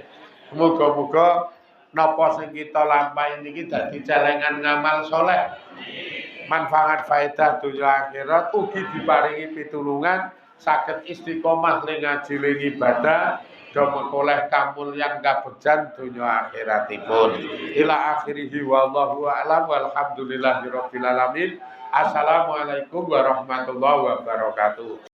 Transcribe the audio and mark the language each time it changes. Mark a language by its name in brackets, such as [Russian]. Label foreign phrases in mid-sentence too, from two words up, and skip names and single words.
[Javanese] Muga-muga napa sing kita lampahi niki dadi celengan ngamal saleh. Manfaat faedah dunya akhirat ugi diparingi pitulungan saged istiqomah ning ngaji ling ibadah do mengkoleh kamulyan kabegjan dunya akhiratipun. [Arabic] إلى آخره والله أعلم والحمد لله رب العالمين. السلام عليكم ورحمة الله وبركاته.